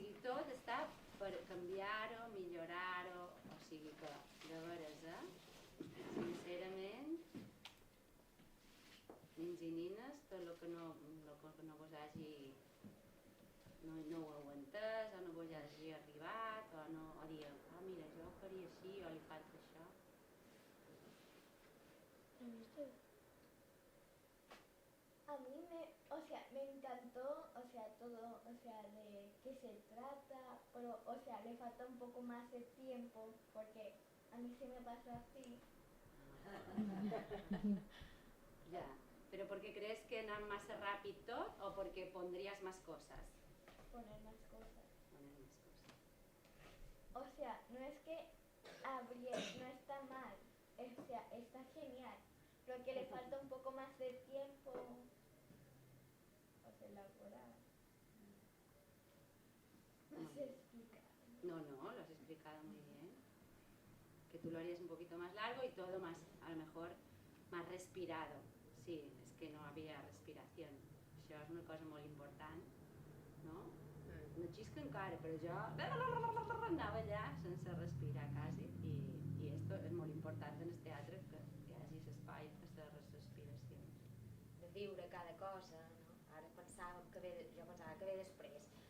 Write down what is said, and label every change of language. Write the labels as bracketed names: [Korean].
[Catalan] tot està per canviar-ho, millorar-ho, o sigui que, de veres, sincerament, nins i nines, tot el que no vos hagi, no ho heu entès, o no vos hagi arribat, o dir, mira, jo ho faria així, o li falta això. [Spanish] A mí me encantó, todo, de qué se trata, pero, le falta un poco más de tiempo, porque a mí se me pasa así. Ya, pero ¿porque crees que andan más rápido tot o porque pondrías más cosas? Poner más cosas. Poner más cosas. No es que no está mal, está genial, pero que le falta un poco más de tiempo. Elaborar. No sé explicar. No, lo has explicado muy bien. Que tú lo harías un poquito más largo y todo más, a lo mejor, más respirado. Sí, es que no había respiración. [Catalan] Això és una cosa molt important, no? No xisca encara, però jo anava allà sense respirar quasi i esto és molt important en el teatre, que hi hagi l'espai per les respiracions. De viure cada cosa, no? Ara jo pensava que ve després.